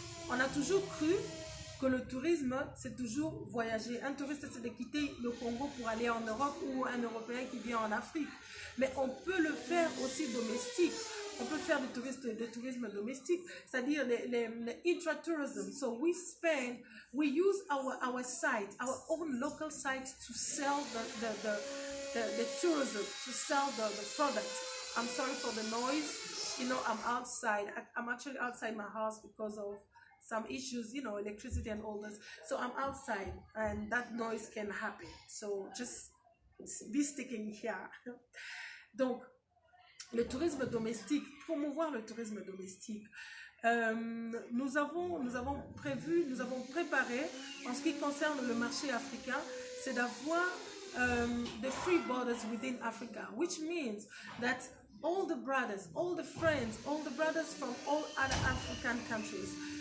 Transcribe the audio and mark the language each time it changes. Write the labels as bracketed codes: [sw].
[fr] On a toujours cru que le tourisme, c'est toujours voyager. Un touriste, c'est de quitter le Congo pour aller en Europe ou un Européen qui vient en Afrique. Mais on peut le faire aussi domestique. On peut faire du tourisme domestique, c'est-à-dire les intra-tourism. [en] So we use our site, our own local sites to sell the tourism, to sell the product. I'm sorry for the noise. You know, I'm outside. I'm actually outside my house because of some issues, you know, electricity and all this. So I'm outside and that noise can happen. So just be sticking here. [fr] Donc, le tourisme domestique, promouvoir le tourisme domestique. Nous avons préparé, en ce qui concerne le marché africain, c'est d'avoir [en] the free borders within Africa, which means that all the brothers, all the friends, all the brothers from all other African countries.